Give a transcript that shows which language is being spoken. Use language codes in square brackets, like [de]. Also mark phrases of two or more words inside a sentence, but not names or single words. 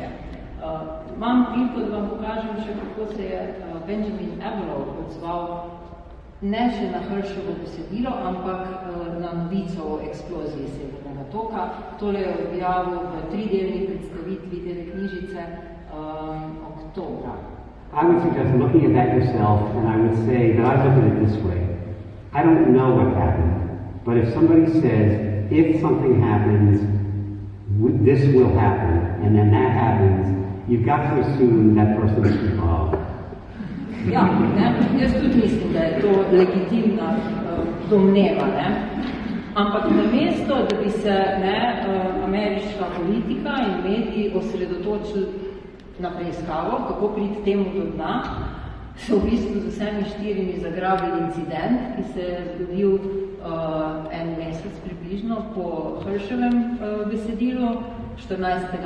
[sl] Imam priliko, da vam pokažem še, kako se je Benjamin Abelow odzval ne še na Hršovo besedilo, ampak na novico o eksploziji Severnega toka. Tole je objavil v 3-delni predstavitvi TV knjižice oktobra. [en] I would suggest looking at that yourself, and I would say that I look at it this way. I don't know what happened, but if somebody says, if something happens, this will happen, and then that happens, you've got to assume that person is involved. [sl] Ja, jaz tudi mislim, da je to legitimna domneva, ampak namesto, da bi se ameriška politika in mediji osredotočili na preiskavo, kako priti temu do dna, so v bistvu z vsemi 4 zagrabili incident, ki se je zgodil en mesec približno po Hrševem besedilu, 14.